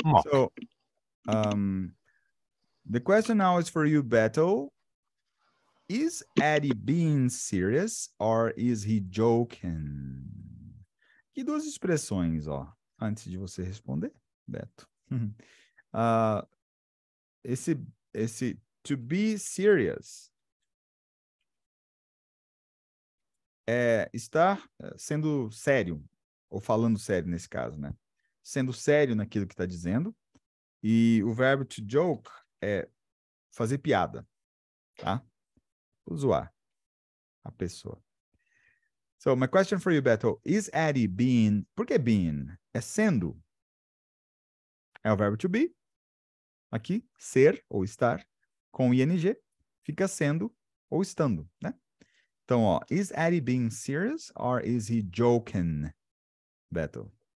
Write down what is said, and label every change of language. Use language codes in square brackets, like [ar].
[en] So, the question now is for you, Beto. Is Eddie being serious or is he joking? [pt] Que duas expressões, ó, antes de você responder, Beto. Esse to be serious é estar sendo sério, ou falando sério nesse caso, né? Sendo sério naquilo que está dizendo. E o verbo to joke é fazer piada, tá? Zoar a pessoa. [en] So, my question for you, Beto, is Eddie being... [pt] Por que being? É sendo. É o verbo to be. Aqui, ser ou estar, com ing, fica sendo ou estando, né? Então, ó, [en] is Eddie being serious or is he joking, Beto?